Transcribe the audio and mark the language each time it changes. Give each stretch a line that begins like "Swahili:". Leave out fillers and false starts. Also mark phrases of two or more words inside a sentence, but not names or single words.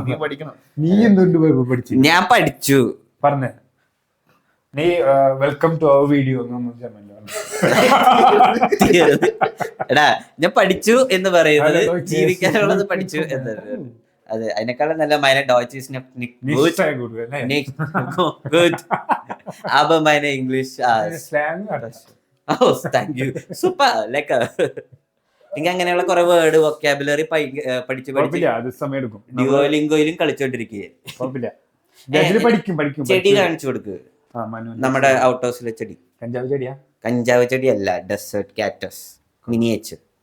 Malayalam: നീ പഠിക്കണം. നീ എന്തുകൊണ്ട് പഠിച്ചില്ല? ഞാൻ പഠിച്ചു. പറഞ്ഞേ. നീ
English: welcome to our video
Malayalam: എന്നൊന്നും ജർമ്മനിൽ എടാ ഞാൻ പഠിച്ചു എന്ന് പറയുന്നത് ജീവിക്കാനുള്ളത് പഠിച്ചു എന്നാണ്. അതെ, അതിനേക്കാളും നല്ല
German: meine Deutsch ist nicht gut. Nicht gut. Aber meine English
English: oh, thank you.
German: Super, lecker.
Malayalam: എനിക്ക് അങ്ങനെയുള്ള കുറെ
English: word vocabulary
Malayalam: പഠിച്ചു ഡ്യുവോലിംഗോയിലും കളിച്ചോണ്ടിരിക്കുകയാണ്. ചെടി കാണിച്ചു കൊടുക്ക്. നമ്മുടെ ഔട്ട് ഹൗസിലെ ചെടി കഞ്ചാവ് ചെടിയല്ല,
English: desert cactus miniature.